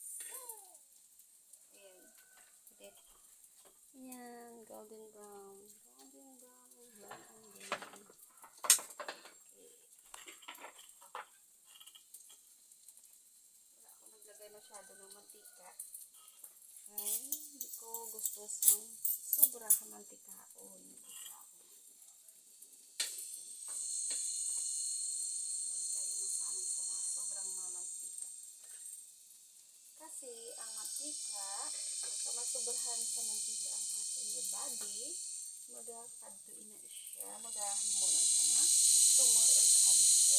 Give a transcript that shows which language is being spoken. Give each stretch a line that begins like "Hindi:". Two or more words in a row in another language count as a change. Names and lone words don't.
Filipino: Ayan. Edit. Ayan.
English: Golden brown. Golden brown. Brown and brown. Okay.
Filipino: Wala akong naglagay masyado ng mantika.
Hiligaynon: Ay, hindi ko gusto sang sobra ka mantikaon. Kasi ang mantika, kung masubrahan sa mantika ang atong body, magakadto na siya, magahimo na siya nga
English: tumor or cancer.